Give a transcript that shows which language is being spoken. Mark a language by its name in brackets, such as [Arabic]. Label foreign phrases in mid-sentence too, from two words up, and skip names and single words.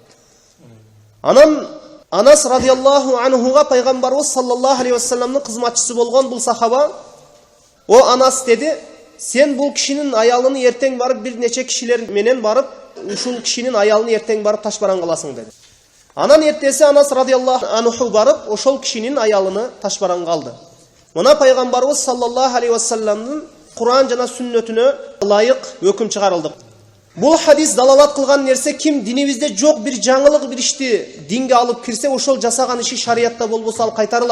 [Kyrgyz] Анан Анас радиаллаху анхуга пайгамбарыбыз саллаллаху алейхи вассаламдын кызматчысы болгон бул сахаба, "О Анас" деди, "Сен бул кишинин аялын эртең барып бир нече кишилер менен барып, ушул кишинин аялын эртең барып ташбаран кыласың" деди. Анан эртеси Анас [Arabic] رضي الله عنه [Kyrgyz] барып, ошол кишинин аялыны ташбаран калды. Мына пайгамбарыбыз саллаллаху алейхи вассаламдын Куран жана сүннөтүнө ылайык өкүм чыгарылды. Бул хадис далалат кылган нерсе, ким динибизде жок бир жаңылык бир ишти динге алып кирсе, ошол жасаган иши шариятта болбосо ал кайтарылат.